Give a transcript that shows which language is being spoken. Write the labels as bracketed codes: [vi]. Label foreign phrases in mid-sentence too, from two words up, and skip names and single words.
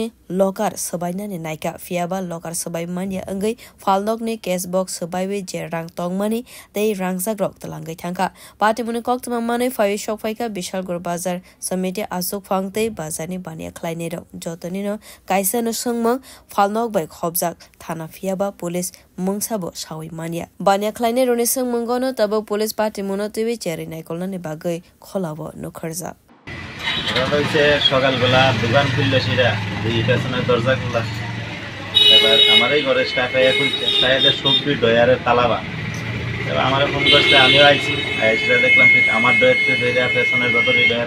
[trp] लकार सबायनानि नायका फियाबा लकार सबाय मानिया अंगै फालनगनि कैश बॉक्स सबायवे जे रां तंगमानि तै रांजाक रक तलांगै थांखा पार्टीमुनि कक्तमा मानै फाइ शक फाइका विशालगढ़ बाजार समिति आसुक फांगतै बाजारनि बानिया खलायने र जतनिनो काइसानो संमो फालनग बाय खबजाक थाना फियाबा पुलिस मुंसाबो सावै मानिया बानिया खलायने रनि संमंगनो तब पुलिस पार्टीमुनो तिबि चेरि नायकलनानि बागै खलाबो नुखरजा [bn] রয়েছে সকালবেলা দোকান খুললো সেটা এই পেছনের দরজা খোলা এবার আমার এই ঘরের স্টাফে খুলছে তাইদের সবজি ডয়ারের তালাবা এবার আমার ফোন করছে আমিও আইছি সেটা দেখলাম ঠিক আমার ডয়ারতে ধরে পেছনের যতটি ডয়ার